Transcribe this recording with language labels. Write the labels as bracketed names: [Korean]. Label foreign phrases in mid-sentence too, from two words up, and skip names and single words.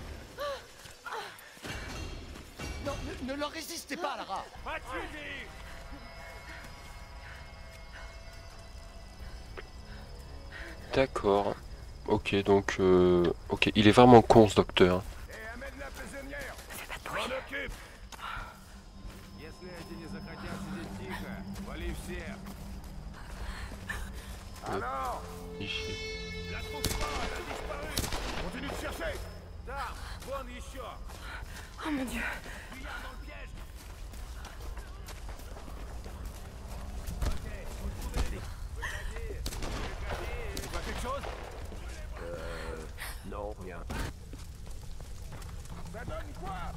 [French] Non, ne leur résistez pas, Lara. Pas de suivi. D'accord. Ok, donc... Ok, il est vraiment con ce docteur. Et amène la prisonnière. Fais pas de M'en bruit. occupe. [Russian] Если эти не захотят сидеть тихо, вали всех. [French] Alors, Ici. la trouve pas, elle a disparu. Continue de chercher. Tard, [Russian] vон еще. [French] Oh mon Dieu. Fuyard dans le piège. Tu vois quelque chose? Non, rien. Ça donne quoi?